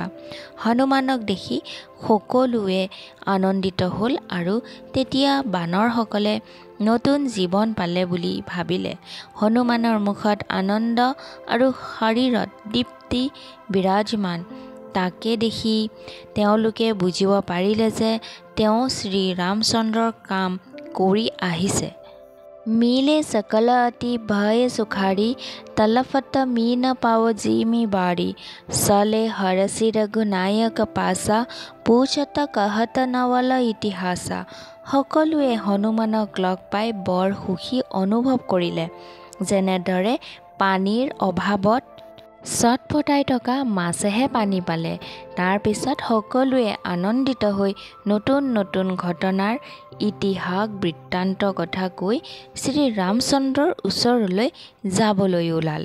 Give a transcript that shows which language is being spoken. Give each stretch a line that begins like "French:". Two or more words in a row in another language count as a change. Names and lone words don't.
Assamese: হনুমানক দেখি সকলোৱে আনন্দিত হ'ল আৰু তেতিয়া বানৰসকলে নতুন জীৱন পালে বুলি ভাবিলে। হনুমানৰ মুখত আনন্দ আৰু শৰীৰত দীপ্তি বিৰাজমান। তাকে দেখি তেওঁলোকে বুজিব পাৰিলে যে তেওঁ শ্ৰী ৰামচন্দ্ৰৰ কাম কৰি আহিছে।
Awadhi: मिले सकल अति भय सुखारी तलफत मी न पाव जिमी बारी सले हरसी रघुनायक पासा पूछत कहत नवल इतिहासा।
Assamese: সকলোৱে হনুমানক লগ পাই বৰ সুখী অনুভৱ কৰিলে। যেনেদৰে পানীৰ অভাৱত চটফটাই থকা মাছেহে পানী পালে। তাৰপিছত সকলোৱে আনন্দিত হৈ নতুন নতুন ঘটনাৰ ইতিহাস বৃত্তান্ত কথা কৈ শ্ৰী ৰামচন্দ্ৰৰ ওচৰলৈ যাবলৈ ওলাল।